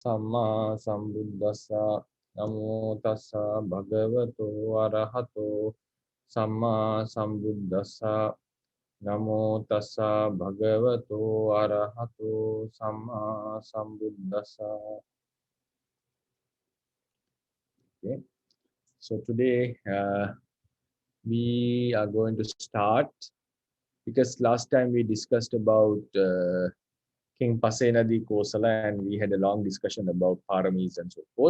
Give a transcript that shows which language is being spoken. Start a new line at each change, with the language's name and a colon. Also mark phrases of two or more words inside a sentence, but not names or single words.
Pali: Samma sambuddhassa. Namo tassa bhagavato arahato Samma sambuddhassa. Namo tassa bhagavato arahato Samma sambuddhassa.
English: Okay. So today we are going to start, because last time we discussed about King Pasenadi Kosala and we had a long discussion about paramis and so forth.